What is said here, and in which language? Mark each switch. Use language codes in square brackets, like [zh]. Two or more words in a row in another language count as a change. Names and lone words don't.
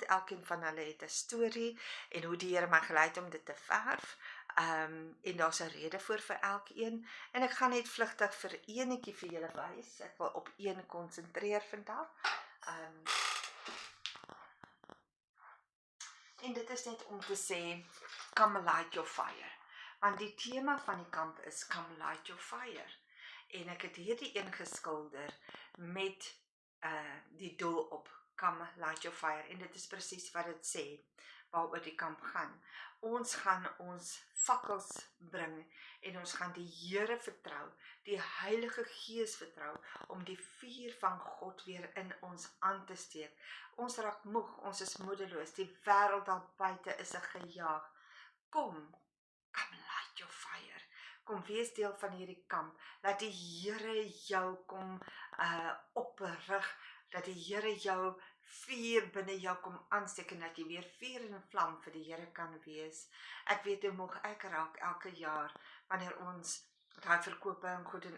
[af] Elkeen van hulle het 'n storie en hoe die Here my gelei het om dit te verf. En daar's 'n rede vir elkeen. En ek gaan net vlugtig vir eenetjie vir julle wys. Ek wil op een konsentreer vandag. En dit is net om te sê, [en] come light your fire. [af] Want die tema van die kamp is [en] come light your fire. [af] En ek het hierdie een geskilder met die doel op [en] come light your fire. [af] En dit is presies wat dit sê, waaroor die kamp gaan. Ons gaan ons fakkels bring en ons gaan die Here vertrou, die Heilige Gees vertrou, om die vuur van God weer in ons aan te steek. Ons raak moeg, ons is moedeloos, die wêreld daar buite is 'n gejaag. Kom, [en] come light your fire. [af] Kom wees deel van hierdie kamp. Laat die Here jou kom oprig. Dat die Here jou vuur binne jou kom aansteek en dat jy weer vuur en vlam vir die Here kan wees. Ek weet hoe moeg ek raak elke jaar wanneer ons daai verkope en goed doen.